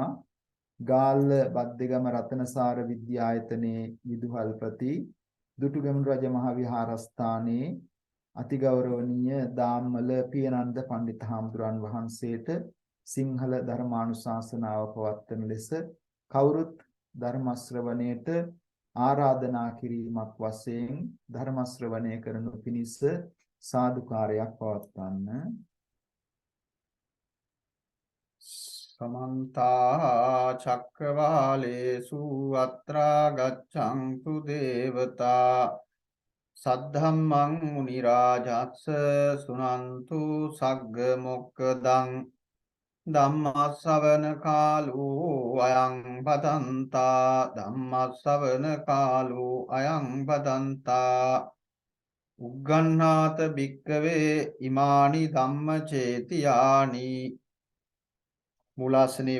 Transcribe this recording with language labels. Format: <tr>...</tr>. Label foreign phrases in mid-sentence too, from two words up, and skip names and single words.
<si>ගාල්ල බද්දේගම රතනසාර විද්‍යායතනයේ විදුහල්පති දුටුගැමුණු රජ මහ විහාරස්ථානයේ අතිගෞරවනීය දාම්මල පියනන්ද පණ්ඩිත හාමුදුරන් වහන්සේට සිංහල ධර්මානුශාසනාව පවත්වන ලෙස කවුරුත් ධර්ම ශ්‍රවණයට ආරාධනා කිරීමක් වශයෙන් ධර්ම ශ්‍රවණය කරනු පිණිස සාදුකාරයක් පවත්වන්න.</si> <pi>समन्ता चक्रवालेषु अत्रा गच्छन्तु देवता सद्धम्मं मुनिराजस्य सुनन्तु सग्ग मोक्खदं ධම්මස්සවන කාලෝ අයං බදන්තා ධම්මස්සවන කාලෝ අයං බදන්තා උග්ගණ්ණාත භික්කවේ ඉමානි ධම්මචේතියානි මූලාසනයේ</pi>